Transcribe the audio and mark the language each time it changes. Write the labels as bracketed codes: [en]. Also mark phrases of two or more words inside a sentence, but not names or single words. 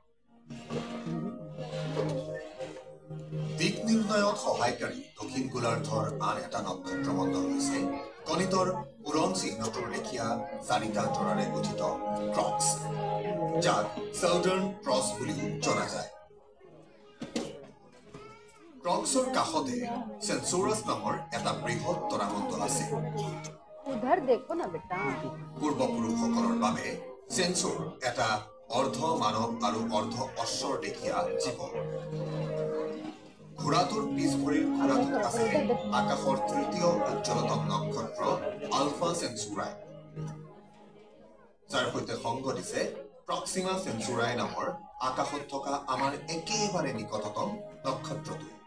[as] দিক নিৰ্ণয়ত সহায়কাৰী দক্ষিণ গোলাৰ্ধৰ আন এটা নক্ষত্ৰমণ্ডল হৈছে গণিতৰ পুৰণ চিহ্নটোৰ লেখীয়া ৪টা তৰাৰে গঠিত ক্ৰক্স, যাক সাউদাৰ্ণ ক্ৰছ বুলিও জনা যায়। ক্ৰক্সৰ কাষতে চেনচোৰাছ নামৰ এটা বৃহৎ তৰামণ্ডল আছে। [hi] उधर देखो ना बेटा। [as] পূৰ্বপুৰুষসকলৰ বাবে চেনচোৰ এটা অৰ্ধ মানৱ আৰু অৰ্ধ অশ্বৰ লেখীয়া জীৱ। ঘোঁৰাটোৰ পিছ ভৰিৰ ঘোঁৰাটোত আছে আকাশৰ তৃতীয় উজ্জ্বলতম নক্ষত্ৰ আলফা চেনচুৰাই, যাৰ সৈতে সংগ দিছে প্ৰক্সিমা চেনচুৰাই নামৰ আকাশত থকা আমাৰ একেবাৰে নিকটতম নক্ষত্ৰটো।